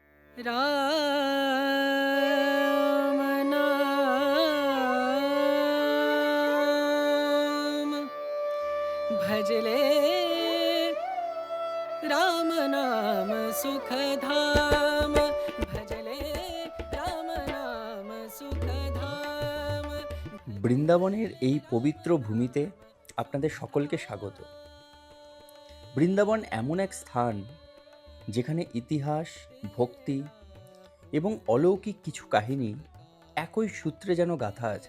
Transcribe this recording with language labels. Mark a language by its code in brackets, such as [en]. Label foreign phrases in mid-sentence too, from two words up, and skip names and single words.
[hi] राम नाम भजले राम नाम सुखधाम भजले राम नाम सुखधाम। [bn] বৃন্দাবনের এই পবিত্র ভূমিতে আপনাদের সকলকে স্বাগত। বৃন্দাবন এমন এক স্থান যেখানে ইতিহাস, ভক্তি এবং অলৌকিক কিছু কাহিনী একই সূত্রে যেন গাঁথা আছে।